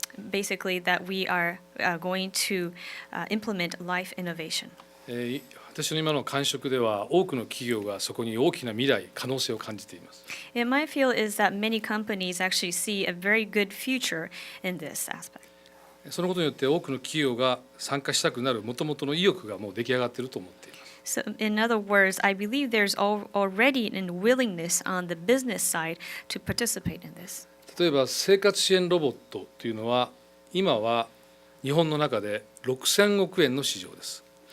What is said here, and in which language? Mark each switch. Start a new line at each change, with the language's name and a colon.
English: Basically, that we are going to implement life innovation.
Japanese: 私の今の感触では多くの企業がそこに大きな未来、可能性を感じています。
English: And my feel is that many companies actually see a very good future in this aspect.
Japanese: そのことによって多くの企業が参加したくなる元々の意欲がもう出来上がっていると思っています。
English: So, in other words, I believe there's already an willingness on the business side to participate in this.
Japanese: 例えば生活支援ロボットというのは今は日本の中で6000億円の市場です。